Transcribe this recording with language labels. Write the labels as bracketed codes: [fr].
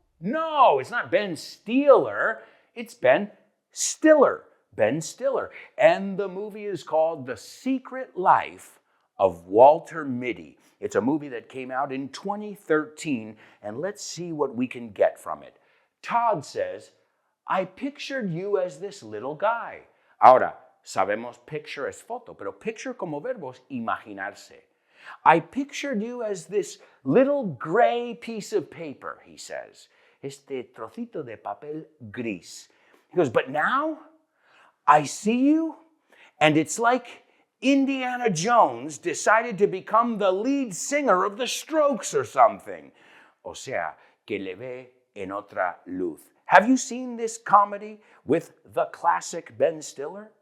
[en] No, it's not Ben Stiller. It's Ben Stiller. Ben Stiller. And the movie is called The Secret Life of Walter Mitty. It's a movie that came out in 2013, and let's see what we can get from it. Todd says, I pictured you as this little guy. [es] Ahora, sabemos picture es foto, pero picture como verbo es imaginarse. [en] I pictured you as this little gray piece of paper, he says. [es] Este trocito de papel gris. [en] He goes, but now I see you, and it's like Indiana Jones decided to become the lead singer of the Strokes or something. [es] O sea, que le ve en otra luz. [en] Have you seen this comedy with the classic Ben Stiller?